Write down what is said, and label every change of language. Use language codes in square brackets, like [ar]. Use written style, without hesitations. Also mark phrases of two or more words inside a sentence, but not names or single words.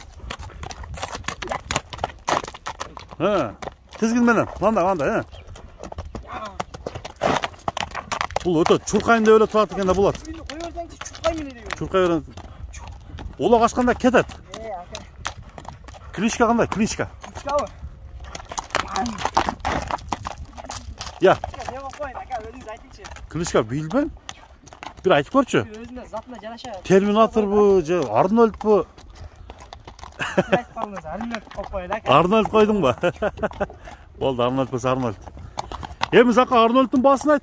[ky] Тизгин менен, мындай. Бул өтө чуркайын деп эле турат экен да бул ат. Кой берсеңчи чуркайын эле дейбин. Чуркай берен. Улак ачканда кетет. Ака. Кличка кандай? Кличка. Кличкабы? Я. Не койын ака, өзүңүз айтыңчы. Кличка билбейм. Бир айтып көрчү. Өзүнө затына жараша. Терминаторбу же Арнольдбу? Айтып калдыңыз, Арнольд коюп коелу ака. Арнольд койдуңбу? Болду, Арнольд болсо Арнольд. Эми Зака Арнольдтун баасын айт.